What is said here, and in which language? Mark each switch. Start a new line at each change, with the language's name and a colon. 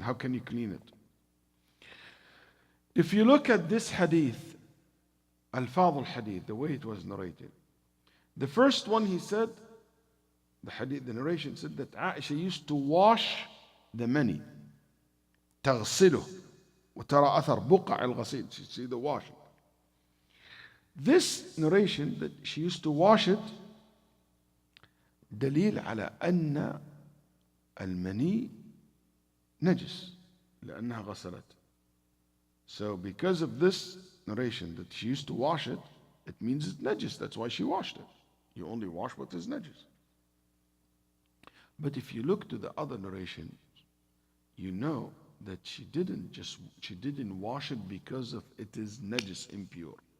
English: How can you clean it? If you look at this hadith, al-Hafidh al-hadith, the way it was narrated, the first one he said, the narration said that Aisha used to wash the mani.
Arabic: تغسله وترى أثر بقع الغسيل.
English: You see the washing. This narration that she used to wash it,
Arabic: دليل على أن المني نجس لأنها غسلت.
English: So because of this narration that she used to wash it, it means it's najis. That's why she washed it. You only wash what is najis. But if you look to the other narration, you know that she didn't wash it because of it is najis, impure.